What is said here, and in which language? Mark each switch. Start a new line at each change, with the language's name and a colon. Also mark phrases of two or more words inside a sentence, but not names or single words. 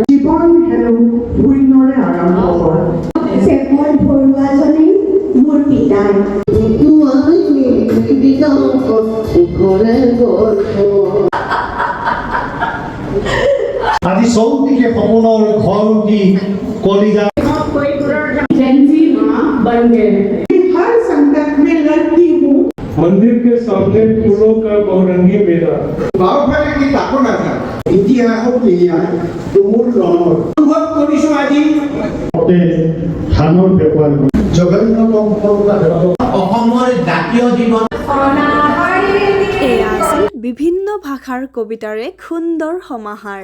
Assamese: জীৱন হেনো শূন্যৰে আৰম্ভ হয়। চেপৰ ভৰুৱাজনে মোৰ পিতাই আজি চৌদিশে সপোনৰ ঘৰ কি কলিজা
Hindi: हर संकट में लड़ती हूँ। मंदिर के सामने फूलों का बहुरंगी मेला।
Assamese: বাওঁফালে কি তাকো নাথাক ইতিহাসত নিয়া তুমুল ৰণৰ অনুভৱ কৰিছো আজি ধানৰ বেপাৰ জগন্নাথ অসমৰ জাতীয় জীৱন। এয়া আছিল বিভিন্ন ভাষাৰ কবিতাৰ এক সুন্দৰ সমাহাৰ।